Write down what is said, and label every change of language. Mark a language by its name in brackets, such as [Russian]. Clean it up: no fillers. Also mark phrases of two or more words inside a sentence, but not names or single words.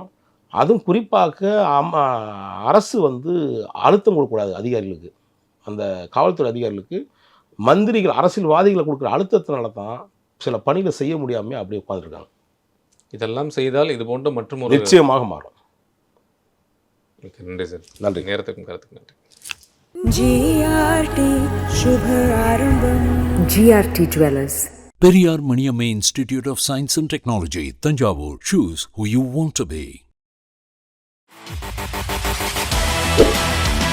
[Tamil] அதுவும் குறிப்பாக அரசு வந்து அழுத்தம் கொடுக்கக்கூடாது அதிகாரிகளுக்கு. அந்த காவல்துறை அதிகாரிகளுக்கு மந்திரிகள் அரசியல்வாதிகளை கொடுக்குற அழுத்தத்தினால தான் சில பணிகளை செய்ய முடியாமல் அப்படியே உட்காந்துருக்காங்க. இதெல்லாம் செய்தால் இது போன்ற மற்றும் நிச்சயமாக மாறும். நன்றி சார். நன்றி. நேரத்துக்கும் கருத்துக்கும் நன்றி. [Sanskrit] GRT शुभ आरंभम. [English] GRT Jewelers. Periyar Maniamma Institute of Science and Technology, Tanjavur. Choose who you want to be.